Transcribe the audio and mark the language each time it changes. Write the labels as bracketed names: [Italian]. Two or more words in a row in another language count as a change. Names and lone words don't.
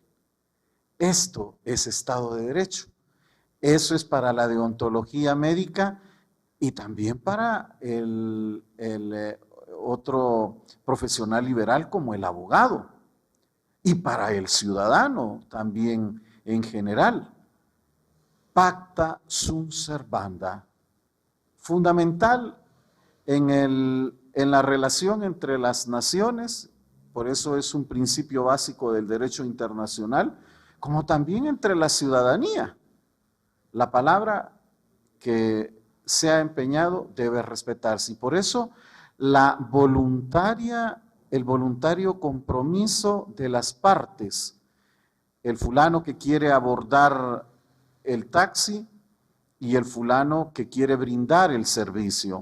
[Spanish] Esto es Estado de Derecho. Eso es para la deontología médica y también para el otro profesional liberal como el abogado. Y para el ciudadano también en general. [Latin] Pacta sunt servanda. [Spanish] Fundamental en la relación entre las naciones, por eso es un principio básico del derecho internacional, como también entre la ciudadanía. La palabra que se ha empeñado debe respetarse, y por eso el voluntario compromiso de las partes, el fulano que quiere abordar el taxi y el fulano que quiere brindar el servicio.